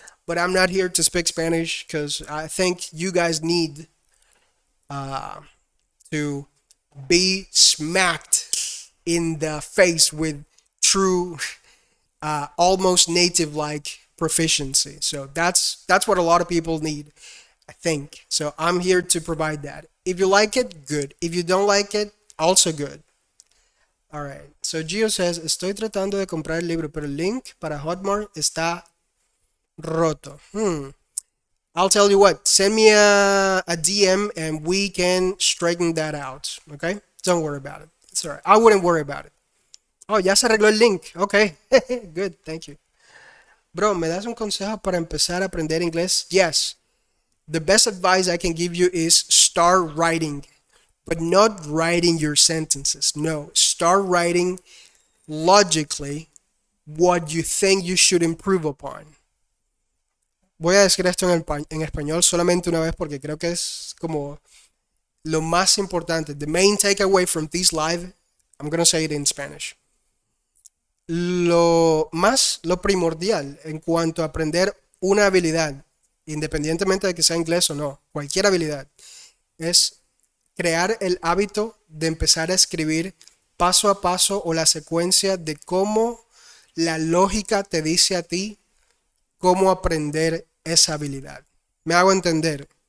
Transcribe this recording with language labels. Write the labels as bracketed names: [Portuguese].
[English] But I'm not here to speak Spanish because I think you guys need uh, to be smacked in the face with true, almost native like proficiency. So that's what a lot of people need, I think. So I'm here to provide that. If you like it, good. If you don't like it, Also good. All right. So Gio says, [Spanish] estoy tratando de comprar el libro, pero el link para Hotmart está roto. [English] I'll tell you what, send me a DM and we can straighten that out. Okay? Don't worry about it. It's all right. I wouldn't worry about it. [Spanish] Oh, ya se arregló el link. [English] Okay. Good. Thank you. [Spanish] Bro, ¿me das un consejo para empezar a aprender inglés? [English] Yes. The best advice I can give you is start writing, but not writing your sentences. No, start writing logically what you think you should improve upon. [Spanish] Voy a decir esto en español solamente una vez porque creo que es como lo más importante. [English] The main takeaway from this live, I'm going to say it in Spanish. [Spanish] Lo primordial en cuanto a aprender una habilidad, independientemente de que sea inglés o no, cualquier habilidad, es crear el hábito de empezar a escribir paso a paso o la secuencia de cómo la lógica te dice a ti cómo aprender esa habilidad. Me hago entender.